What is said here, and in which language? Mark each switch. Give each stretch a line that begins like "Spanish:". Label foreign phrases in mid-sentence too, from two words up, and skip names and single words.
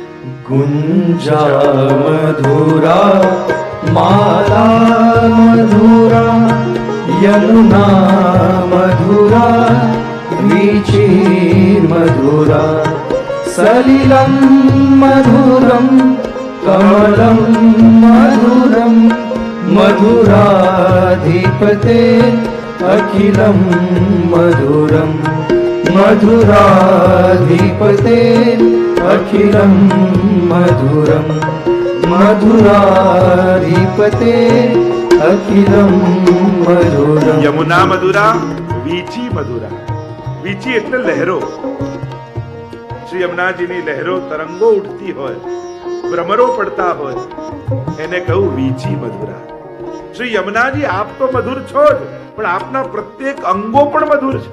Sanskrit: ગુંજા મધુરા માલા મધુરા યમુના મધુરા વીચી મધુરા સલિલમ મધુરમ કમલમ મધુરમ મધુરાધિપતે અખિલમ મધુરમ મધુરાધિપતે અખિલમ મધુરમ મધુરાધિપતે અખિલમ મધુરમ. યમુના મધુરા, વીચી મધુરા.
Gujarati: વીચી એટલે લહેરો. શ્રી યમુનાજીની લહેરો, તરંગો ઉઠતી હોય, ભ્રમરો પડતા હોય, એને કહું
Sanskrit: વીચી મધુરા.
Gujarati: શ્રી યમુનાજી આપ તો મધુર છો જ, પણ આપના પ્રત્યેક અંગો પણ મધુર છે.